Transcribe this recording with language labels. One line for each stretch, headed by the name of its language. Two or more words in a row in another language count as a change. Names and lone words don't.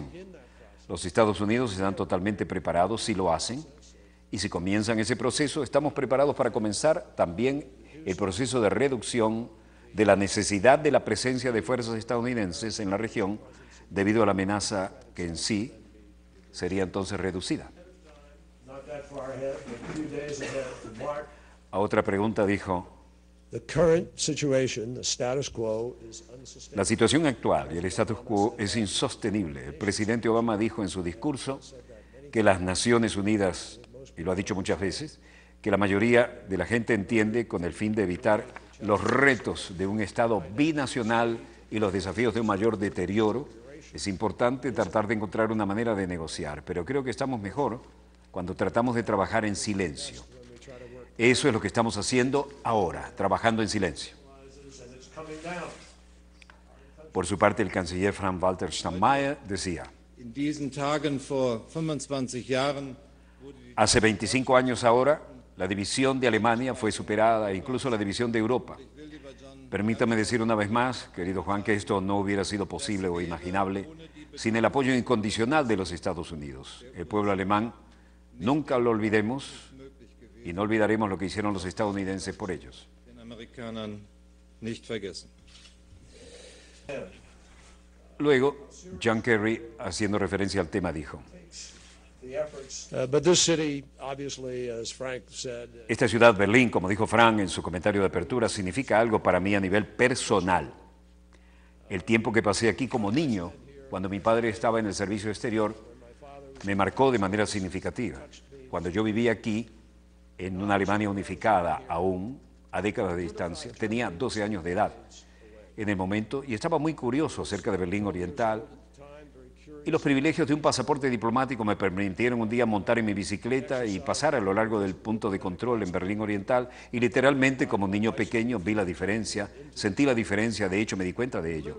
Spanish: Los Estados Unidos están totalmente preparados si lo hacen, y si comienzan ese proceso, estamos preparados para comenzar también el proceso de reducción de la necesidad de la presencia de fuerzas estadounidenses en la región debido a la amenaza que en sí sería entonces reducida.
English: Not that far ahead, but a few days ahead from March.
Spanish: A otra pregunta dijo,
English: The current situation, the status quo, is unsustainable.
Spanish: la situación actual y el status quo es insostenible. El presidente Obama dijo en su discurso que las Naciones Unidas, y lo ha dicho muchas veces, que la mayoría de la gente entiende con el fin de evitar los retos de un Estado binacional y los desafíos de un mayor deterioro. Es importante tratar de encontrar una manera de negociar, pero creo que estamos mejor cuando tratamos de trabajar en silencio. Eso es lo que estamos haciendo ahora, trabajando en silencio.
English: And it's coming down.
Spanish: Por su parte, el canciller Frank-Walter Steinmeier decía,
German: In diesen Tagen vor 25 Jahren
Spanish: hace 25 años ahora, la división de Alemania fue superada, e incluso la división de Europa. Permítame decir una vez más, querido Juan, que esto no hubiera sido posible o imaginable sin el apoyo incondicional de los Estados Unidos. El pueblo alemán, nunca lo olvidemos, y no olvidaremos lo que hicieron los estadounidenses por ellos.
German: den Amerikanern nicht vergessen.
Spanish: Luego, John Kerry, haciendo referencia al tema, dijo,
English: But this city, obviously, as Frank said,
Spanish: esta ciudad, Berlín, como dijo Frank en su comentario de apertura, significa algo para mí a nivel personal. El tiempo que pasé aquí como niño, cuando mi padre estaba en el servicio exterior, me marcó de manera significativa. Cuando yo vivía aquí, en una Alemania unificada aún, a décadas de distancia, tenía 12 años de edad en el momento y estaba muy curioso acerca de Berlín Oriental, y los privilegios de un pasaporte diplomático me permitieron un día montar en mi bicicleta y pasar a lo largo del punto de control en Berlín Oriental, y literalmente como niño pequeño vi la diferencia, sentí la diferencia, de hecho me di cuenta de ello.